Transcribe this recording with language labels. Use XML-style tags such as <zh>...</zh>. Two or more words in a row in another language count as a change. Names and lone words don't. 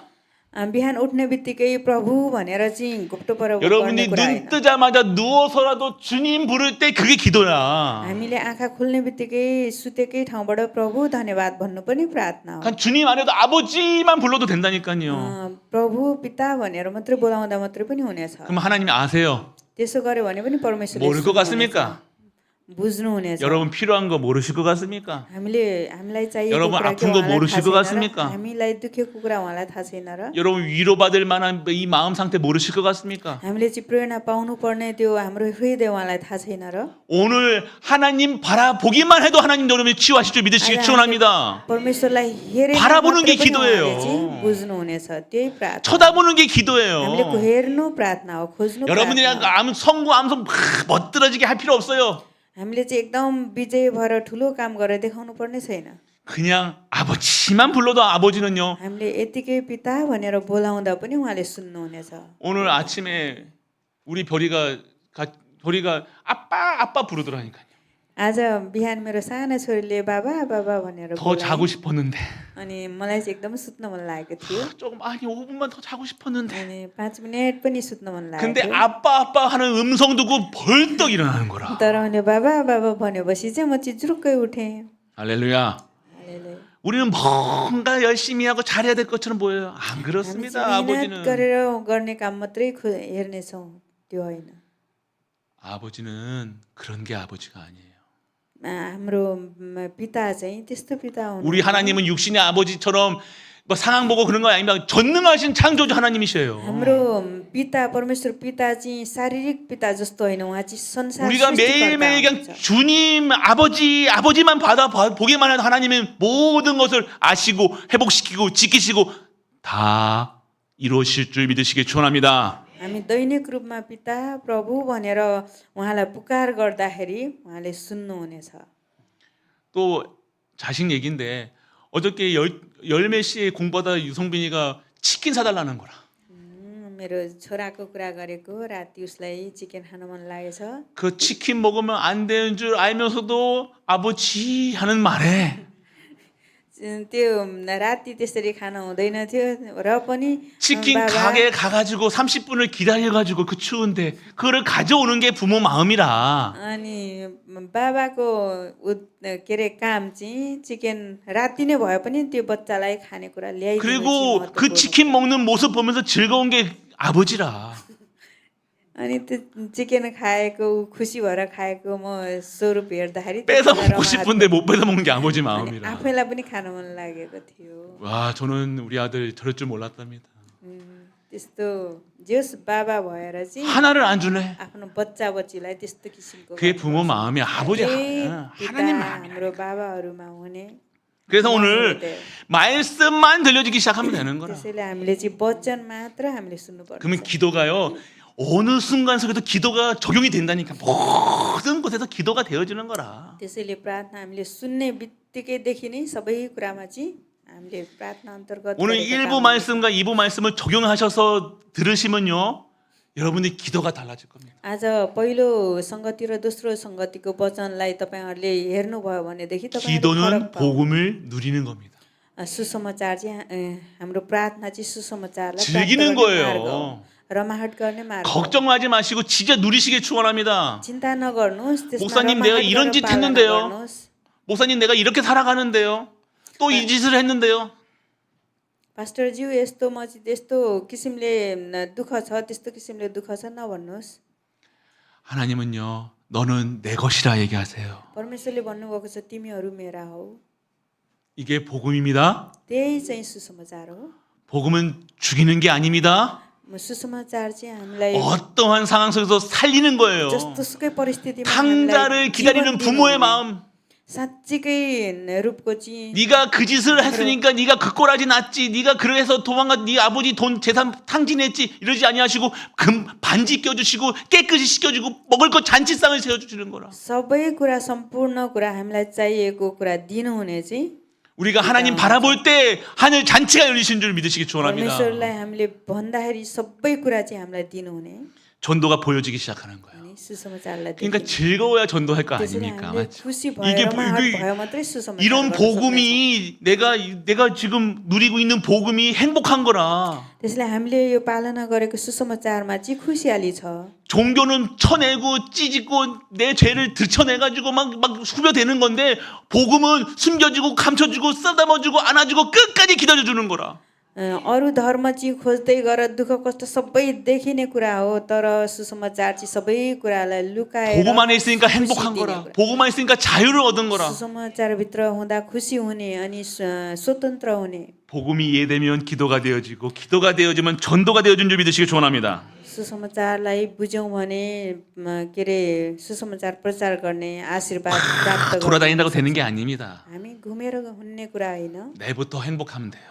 <ne>बिहान उठ्ने बित्तिकै प्रभु भनेर चाहिँ घुप्टो पर गर्ने</ne> <ko>여러분이</ko> <ne>कुरा</ne> <ko>눈</ko> <ne>होइन।</ne> <ko>뜨자마자 누워서라도 주님 부를 때 그게 기도야.</ko> <ne>हामीले आँखा खुल्ने बित्तिकै सुतेकै ठाउँबाट प्रभु धन्यवाद भन्नु पनि प्रार्थना हो।</ne> <ko>그냥 주님 안에도 아버지만 불러도 된다니까요.</ko> <ne>प्रभु पिता भनेर मात्रै बोलाउँदा मात्रै पनि हुनेछ।</ne> <ko>그럼 하나님이 아세요?</ko> <ne>त्यसो गर्यो भने पनि परमेश्वरले</ne> <ko>모를 것 같습니까?</ko> <ne>बुझ्नु हुनेछ।</ne> <ko>여러분 필요한 거 모르실 것 같습니까?</ko> <ne>हामीलाई चाहिएको</ne> <ko>여러분</ko> <ne>कुरा</ne> <ko>아픈 거 모르실 것 같습니까?</ko> <ne>हामीलाई दुखेको कुरा उहाँलाई थाहा छैन र</ne> <ko>여러분 위로받을 만한 이 마음 상태 모르실 것 같습니까?</ko> <ne>हामीले चाहिँ प्रेरणा पाउनु पर्ने त्यो हाम्रो हृदय उहाँलाई थाहा छैन र</ne> <ko>오늘 하나님 바라보기만 해도 하나님 여러분이 치유하실 줄 믿으시기 축원합니다.</ko> <ne>परमेश्वरलाई हेरेर</ne> <ko>바라보는 게</ko> <ne>मात्रै पनि</ne> <ko>기도예요.</ko> <ne>उहाँले चाहिँ बुझ्नु हुनेछ। त्यही प्रार्थना।</ne> <ko>쳐다보는 게</ko> <ne>हामीले</ne> <ko>기도예요.</ko> <ne>हेर्नु प्रार्थना हो, खोज्नु</ne> <ko>여러분이</ko> <ne>प्रार्थना हो।</ne> <ko>성구 암송 멋들어지게 할 필요 없어요.</ko> <ne>हामीले चाहिँ एकदम विजय भएर ठुलो काम गरेर देखाउनु पर्ने छैन।</ne> <ko>그냥 아버지만 불러도 아버지는요.</ko> <ne>हामीले यतिकै पिता भनेर बोलाउँदा पनि उहाँले सुन्नु हुनेछ।</ne> <ko>오늘 아침에 우리 별이가 아빠 부르더라니까요.</ko> <ne>आज बिहान मेरो सानो छोरीले बाबा बाबा भनेर</ne> <ko>더</ko> <ne>बोलाए।</ne> <ko>자고 싶었는데</ko> <ne>अनि मलाई चाहिँ एकदम सुत्न मन लागेको थियो।</ne> <ko>조금 아니 5분만 더 자고 싶었는데.</ko> <ne>अनि 5 मिनेट पनि सुत्न मन लागेको</ne> <ko>근데</ko> <ne>थियो।</ne> <ko>아빠 하는 음성 듣고 벌떡 일어나는 거라.</ko> <ne>तर उनले बाबा बाबा भनेपछि चाहिँ म चाहिँ जुरुक्कै उठेँ।</ne> <ko>할렐루야.</ko> <ne>हालेलुया।</ne> <ko>우리는 뭔가 열심히 하고 잘해야 될 것처럼 보여요. 안</ko> <ne>हामी</ne> <ko>그렇습니다.</ko> <ne>चाहिँ</ne> <ko>아버지는</ko> <ne>मिहिनेत गरेर गर्ने काम मात्रै हेर्नेछौँ, त्यो होइन।</ne> <ko>아버지는 그런 게 아버지가 아니에요.</ko> <ne>हाम्रो पिता चाहिँ त्यस्तो पिता हुनु।</ne> <ko>우리 하나님은 육신의 아버지처럼 뭐 상황 보고 그런 거 아닙니다. 전능하신 창조주 하나님이셔요.</ko> <ne>हाम्रो पिता परमेश्वर पिता चाहिँ शारीरिक पिता जस्तो होइन, उहाँ चाहिँ संसार</ne> <ko>우리가 매일매일 그냥</ko> <ne>सृष्टिकर्ता हुनुहुन्छ।</ne> <ko>주님 아버지만 보기만 해도 하나님은 모든 것을 아시고 회복시키고 지키시고 다 이루실 줄 믿으시기 축원합니다.</ko> <ne>हामी दैनिक रूपमा पिता प्रभु भनेर उहाँलाई पुकार गर्दाखेरि उहाँले सुन्नुहुनेछ।</ne> <ko>또 자식 얘기인데 어저께 열몇 시에 공부하다 유성빈이가 치킨 사달라는 거라.</ko> <ne>मेरो छोराको कुरा गरेको, राति उसलाई चिकन खान मन लागेछ।</ne> <ko>그 치킨 먹으면 안 되는 줄 알면서도 아버지 하는 말에</ko> <ne>त्यो राति त्यसरी खान हुँदैन थियो र पनि</ne> <ko>치킨</ko> <ne>बाबा</ne> <ko>가게에 가가지고 30분을 기다려가지고 그 추운데 그거를 가져오는 게 부모 마음이라.</ko> <ne>अनि बाबाको के अरे काम चाहिँ चिकन राति नै भए पनि त्यो बच्चालाई खानेकुरा ल्याइदिनु चाहिँ</ne> <ko>그리고 그</ko> <ne>महत्त्वपूर्ण।</ne> <ko>치킨 먹는 모습 보면서 즐거운 게 아버지라.</ko> <ne>अनि त्यो चिकन खाएको खुसी भएर खाएको म स्वरूप हेर्दाखेरि</ne> <ko>뺏어</ko> <ne>त्यतिखेर</ne> <ko>먹고 싶은데 못 뺏어 먹는 게 아버지</ko> <ne>अनि</ne> <ko>마음이라.</ko> <ne>आफैलाई पनि खान मन लागेको थियो।</ne> <ko>와 저는 우리 아들 저럴 줄 몰랐답니다.</ko> <ne>त्यस्तो जेस बाबा भएर चाहिँ</ne> <ko>하나를 안 주네.</ko> <ne>आफ्नो बच्चा बच्चीलाई त्यस्तो किसिमको</ne> <ko>그게 부모 마음이 아버지</ko> <ne>पिता</ne> <ko>하나님 마음이야.</ko> <ne>हाम्रो बाबाहरूमा हुने।</ne> <ko>그래서 오늘 말씀만 들려주기 시작하면 되는 거라.</ko> <ne>त्यसैले हामीले चाहिँ वचन मात्र हामीले सुन्नुपर्छ।</ne> <ko>그러면 기도가요 어느 순간 속에도 기도가 적용이 된다니까. 모든 곳에서 기도가 되어지는 거라.</ko> <ne>त्यसैले प्रार्थना हामीले सुन्ने बित्तिकैदेखि नै सबै कुरामा चाहिँ हामीले प्रार्थना अन्तर्गत</ne> <ko>오늘</ko> <ne>गरेका</ne> <ko>1부</ko> <ne>कामहरू</ne> <ko>말씀과 2부 말씀을 적용하셔서 들으시면요. 여러분의 기도가 달라질 겁니다.</ko> <ne>आज पहिलो संगति र दोस्रो संगतिको वचनलाई तपाईहरुले हेर्नुभयो भनेदेखि तपाईहरुले</ne> <ko>기도는</ko> <ne>फरक पाउनु</ne> <ko>복음을 누리는 겁니다.</ko> <ne>सुसमाचार चाहिँ हाम्रो प्रार्थना चाहिँ सुसमाचारलाई प्राप्त</ne> <ko>즐기는</ko> <ne>गर्ने मार्ग हो</ne> <ko>거예요.</ko> <ne>रमाहट गर्ने मार्ग हो</ne> <ko>걱정하지 마시고 진짜 누리시길 축원합니다.</ko> <ne>चिन्ता नगर्नुस् त्यसमा</ne> <ko>목사님, 내가</ko> <ne>रमाहट</ne> <ko>이런</ko> <ne>गरेर</ne> <ko>짓</ko> <ne>पालना</ne> <ko>했는데요.</ko> <ne>गर्नुस्</ne> <ko>목사님 내가 이렇게 살아가는데요. 또 이 짓을 했는데요.</ko> <ne>पास्टरज्यू यस्तो म चाहिँ त्यस्तो किसिमले दुःख छ त्यस्तो किसिमले दुःख छ नभन्नुस्</ne> <ko>하나님은요. 너는 내 것이라 얘기하세요.</ko> <ne>परमेश्वरले भन्नुभएको छ तिमीहरू मेरा हौ</ne> <ko>이게 복음입니다.</ko> <ne>त्यही चाहिँ सुसमाचार हो</ne> <ko>복음은 죽이는 게 아닙니다.</ko> <ne>सुसमाचार चाहिँ हामीलाई</ne> <ko>어떠한 상황 속에서 살리는 거예요.</ko> <ne>जस्तोसुकै परिस्थितिमा</ne> <ko>탕자를</ko> <ne>हामीलाई</ne> <ko>기다리는</ko> <ne>जीवन</ne> <ko>부모의</ko> <ne>दिनुहुने,</ne> <ko>마음.</ko> <ne>साँच्चीकै रूपको चाहिँ</ne> <ko>네가 그 짓을 했으니까 네가 그 꼴하지 났지. 네가 그래서 도망가 네 아버지 돈 재산 탕진했지. 이러지 아니하시고 금 반지 껴주시고 깨끗이 씻겨주고 먹을 것 잔치상을 세워주시는 거라.</ko> <ne>सबै कुरा सम्पूर्ण कुरा हामीलाई चाहिएको कुरा दिनुहुने चाहिँ</ne> <ko>우리가 하나님 바라볼 때 하늘 잔치가 열리신 줄 믿으시기 축원합니다.</ko> <ne>परमेश्वरलाई हामीले भन्दाखेरि सबै कुरा चाहिँ हामीलाई दिनुहुने</ne> <ko>전도가 보여지기 시작하는 거예요.</ko> <ne>अनि सुसमाचारलाई</ne> <ko>그러니까</ko> <ne>दिनुहुने।</ne> <ko>즐거워야 전도할 거</ko> <ne>त्यसैले</ne> <ko>아닙니까?</ko> <ne>हामीले</ne> <ko>맞죠?</ko> <ne>खुसी</ne> <ko>이게</ko> <ne>भएर रमाहट भयो मात्रै सुसमाचार</ne> <ko>이런</ko> <ne>गर्न सक्नेछौँ।</ne> <ko>복음이 내가 지금 누리고 있는 복음이 행복한 거라.</ko> <ne>त्यसैले हामीले यो पालना गरेको सुसमाचारमा चाहिँ खुसियाली छ</ne> <ko>종교는 쳐내고 찢고 내 죄를 들춰내가지고 막 후벼대는 건데 복음은 숨겨주고 감춰주고 쓰다머주고 안아주고 끝까지 기다려주는 거라.</ko> <ne>अरू धर्म चाहिँ खोज्दै गर दुःख कष्ट सबै देखिने कुरा हो तर सुसमाचार चाहिँ सबै कुरालाई लुकाएर</ne> <ko>복음 안에 있으니까 행복한</ko> <ne>खुसी दिने</ne> <ko>거라.</ko> <ne>कुरा।</ne> <ko>복음 안에 있으니까 자유를 얻은 거라.</ko> <ne>सुसमाचारभित्र हुँदा खुसी हुने अनि स्वतन्त्र हुने</ne> <ko>복음이 이해되면 기도가 되어지고 기도가 되어지면 전도가 되어진 줄 믿으시기 축원합니다.</ko> <ne>सुसमाचारलाई बुझ्यौँ भने के अरे सुसमाचार प्रचार गर्ने आशीर्वाद प्राप्त गर्ने</ne> <ko>돌아다닌다고 되는 게 아닙니다.</ko> <ne>हामी घुमेर हुने कुरा होइन</ne> <ko>내부터 행복하면 돼요.</ko>